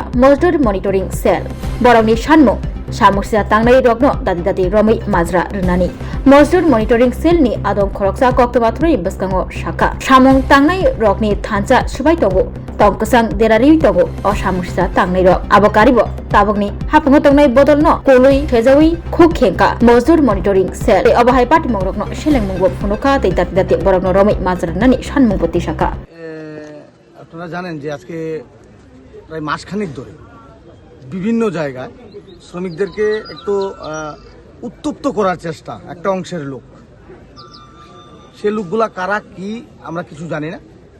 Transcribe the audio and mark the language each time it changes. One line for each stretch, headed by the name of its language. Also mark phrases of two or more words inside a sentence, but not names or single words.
Kok Borok: Mosdur monitoring cell borongni sanmung Samustra tangnai rokno dadi romai mazra rnani Mosdur monitoring cell ni adong khoroksa koktoma throi baskango shaka samung tangnai rokni thancha subai tongo tongkasang derari tongo o Samustra tangnai rok abokaribo tabokni hapungo tangnai bodolno koloi thejawi khukhenka Mosdur monitoring cell obahai party mongrokno selengmungbo phunuka tei dadi borokno romai mazra rnani sanmungpoti shaka
Bangla: আপনারা জানেন যে আজকে প্রায় মাসখানেক ধরে বিভিন্ন জায়গায় শ্রমিকদেরকে একটু উত্তপ্ত করার চেষ্টা একটা অংশের লোক সে লোকগুলা কারা কি আমরা কিছু জানি না